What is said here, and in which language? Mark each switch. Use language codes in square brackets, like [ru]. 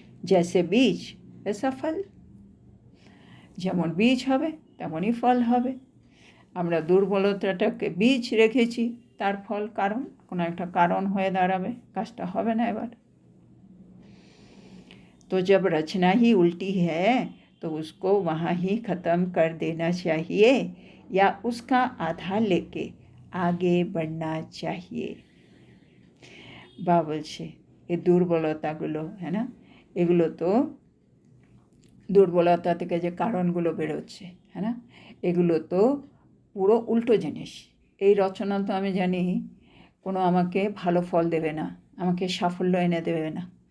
[hi] जैसे [bn] বীজ [hi] ऐसा [bn] ফল, যেমন বীজ হবে তেমনই ফল হবে। আমরা দুর্বলতাটাকে বীজ রেখেছি, তার ফল কারণ, কোনো একটা কারণ হয়ে দাঁড়াবে, কাজটা হবে না এবার। [hi] तो जब रचना ही उल्टी है तो उसको वहाँ ही ख़त्म कर देना चाहिए या उसका आधार लेके आगे बढ़ना चाहिए। [bn] বা বলছে এই দুর্বলতাগুলো, হ্যাঁ না, এগুলো তো দুর্বলতা থেকে যে কারণগুলো বেরোচ্ছে, হ্যাঁ না, এগুলো তো পুরো উল্টো জিনিস। এই রচনা তো আমি জানি কোনো আমাকে ভালো ফল দেবে না, আমাকে সাফল্য এনে দেবে না।